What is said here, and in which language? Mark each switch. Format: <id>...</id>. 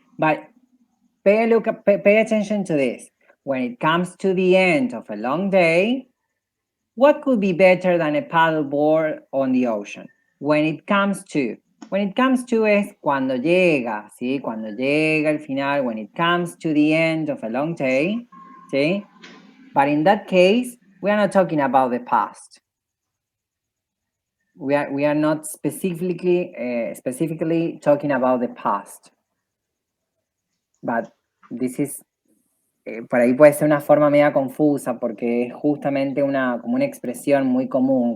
<en>But pay attention to this. When it comes to the end of a long day, what could be better than a paddleboard on the ocean? When it comes to</en> <es>es cuando llega, ¿sí? Cuando llega el final,</es> <en>when it comes to the end of a long day, ¿sí? But in that case, we are not talking about the past. We are not specifically talking about the past. But this is</en> <es>por ahí puede ser una forma media confusa porque es justamente como una expresión muy común.</es>